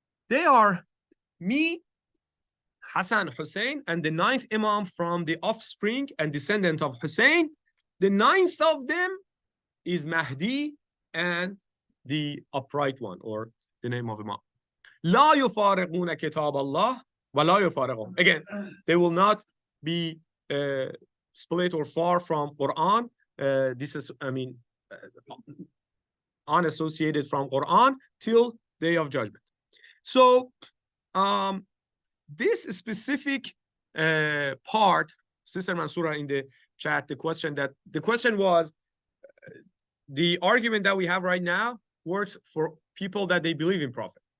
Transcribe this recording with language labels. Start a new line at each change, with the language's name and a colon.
English: They are me, Hassan, Hussein, and the 9th Imam from the offspring and descendant of Hussein. The 9th of them is Mahdi and the upright one, or the name of Imam.
Arabic: لا يفارقون كتاب الله ولا يفارقهم.
English: Again, they will not be split or far from Quran. This is, unassociated from Quran till Day of Judgment. So, this specific part, Sister Mansoura in the chat, the question was, the argument that we have right now works for people that they believe in Prophet.